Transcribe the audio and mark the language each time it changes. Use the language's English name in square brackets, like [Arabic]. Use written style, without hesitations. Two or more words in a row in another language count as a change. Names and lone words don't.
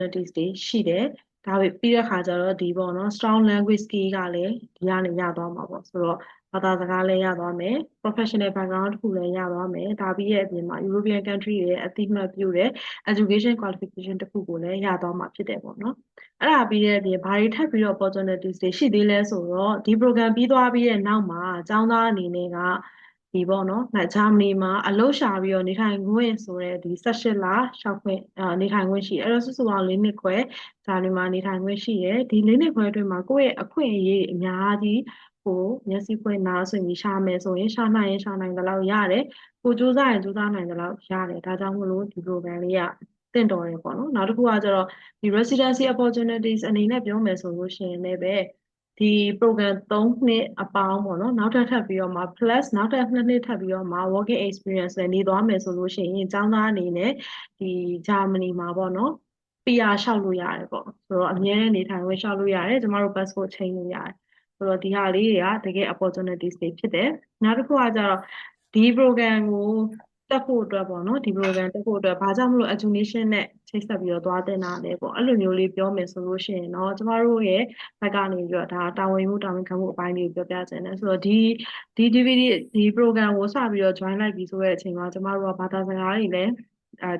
[Burmese] opportunities တွေရှိတယ်ဒါပေပြီးတဲ့ခါကျတော့ဒီပေါ့နော် [English] strong language skill [Burmese] ကလည်းဒီကနေရသွားမှာပေါ့ဆိုတော့ဘာသာစကားလည်းရသွားမယ် [English] professional background [Burmese] တစ်ခုလည်းရသွား မယ်ဒါပြီးရဲ့အပြင်မှာ [English] European country [Burmese] ရဲ့အသိမှတ်ပြုတဲ့ [English] education qualification [Burmese] တစ်ခုကိုလည်းရသွားမှာဖြစ်တယ်ပေါ့နော်အဲ့ဒါပြီးတဲ့အပြင်ဘာတွေထပ်ပြီးတော့ opportunities တွေရှိသေးလဲဆိုတော့ဒီ program ပြီးသွားပြီးတဲ့နောက်မှာကျောင်းသားအနေနဲ့ကဒီပေါ့နော်ဂျာမနီမှာအလုပ်ရှာပြီးတော့နေထိုင်ခွင့်ဆိုတဲ့ဒီ18လရှောက်ခွင့်နေထိုင်ခွင့်ရှိတယ်အဲ့တော့စုစုပေါင်း၄နှစ်ခွဲဂျာမနီမှာနေထိုင်ခွင့်ရှိတယ်ဒီ၄နှစ်ခွဲအတွင်းမှာကိုယ့်ရဲ့အခွင့်အရေးအများကြီးကိုမျက်စိဖွင့်နားဆွင့်ပြီးရှာမယ် ဆိုရင်ရှာနိုင်ရင်ရှာနိုင်တယ်လို့ရတယ်ကိုစူးစမ်းရင်စူးစမ်းနိုင်တယ်လို့ရတယ်ဒါကြောင့်မို့လို့ဒီ program လေးကတင့်တော်တယ်ပေါ့နော်နောက်တစ်ခုကကျတော့ဒီ [English] residency opportunities [Burmese] အနေနဲ့ပြောမယ်ဆိုလို့ရှိရင်လည်းပဲဒီ program 3နှစ်အပေါင်းပေါ့နော်နောက်ထပ်ပြီးတော့မှ plus နောက်ထပ်2နှစ်ထပ်ပြီးတော့မှ [English] working experience [Burmese] လည်းနေသွားမယ်ဆိုလို့ရှိရင်ကျောင်းသားအနေနဲ့ဒီဂျာမနီမှာပေါ့နော် PR လျှောက်လို့ရတယ်ပေါ့ဆိုတော့အမြဲတမ်းနေထိုင်ခွင့်လျှောက်လို့ရတယ်ကျမတို့ passport ချိန်လို့ရတယ်ဆိုတော့ဒီဟာလေးတွေကတ ကယ် opportunities တွေဖြစ်တယ်နောက်တစ်ခုကကျတော့ဒီ program ကိုတက်ဖို့အတွက်ပေါ့နော်ဒီ program တက်ဖို့အတွက်ဘာကြောင့်မလို့ education နဲ့ချိတ်ဆက်ပြီးတော့သွားတင်တာလဲပေါ့အဲ့လိုမျိုးလေးပြောမယ်ဆိုလို့ရှိရင်တော့ကျမတို့ရဲ့ဘက်ကနေပြီးတော့ဒါတာဝန်မှုတာဝန်ခံမှုအပိုင်းလေးကိုပြောပြချင်တယ်ဆိုတော့ဒီ DVD ဒီ program ကိုစပြီးတော့ join လိုက်ပြီဆိုတဲ့အချိန်မှာကျမတို့ကဘာသာစကားတွေလည်းကျော